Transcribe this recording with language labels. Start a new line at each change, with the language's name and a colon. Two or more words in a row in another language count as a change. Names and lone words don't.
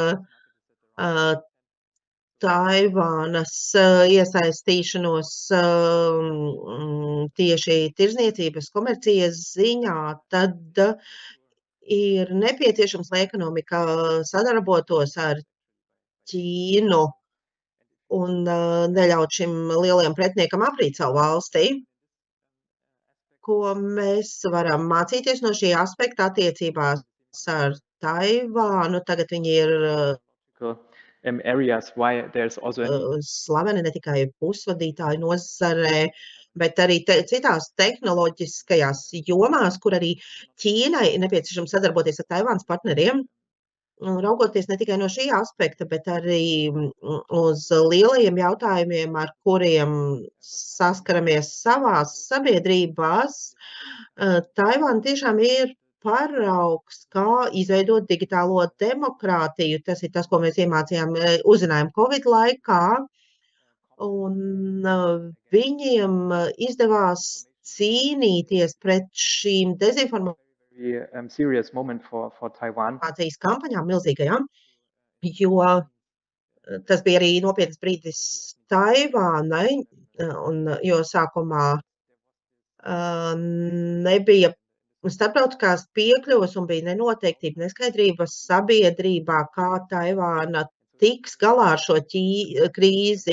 Latvian: Taivānas iesaistīšanos tieši tirzniecības komercijas ziņā, tad ir nepieciešams, lai ekonomika sadarbotos ar Ķīnu un neļaut šim lielajam pretiniekam aprīt savu valstī. Ko mēs varam mācīties no šī aspekta attiecībās ar Taivānu? Tagad viņi ir
English: areas why there's also
Latvian: slaveni ne tikai pusvadītāju nozarē, bet arī citās tehnoloģiskajās jomās, kur arī Ķīnai ir nepieciešams sadarboties ar Taivānas partneriem. Raugoties ne tikai no šī aspekta, bet arī uz lielajiem jautājumiem, ar kuriem saskaramies savās sabiedrībās, Taivāna tiešām ir paraugs, kā izveidot digitālo demokrātiju. Tas ir tas, ko mēs uzzinājām Covid laikā, un viņiem izdevās cīnīties pret šīm
English: serious moment for Taiwan.
Latvian: Kampaņām milzīgajām, jo tas bija arī nopietnas brīdis Taivānai, jo sākumā nebija starptautiskās piekļuvas un bija nenoteiktība, neskaidrības sabiedrībā, kā Taivāna tiks galā ar šo krīzi.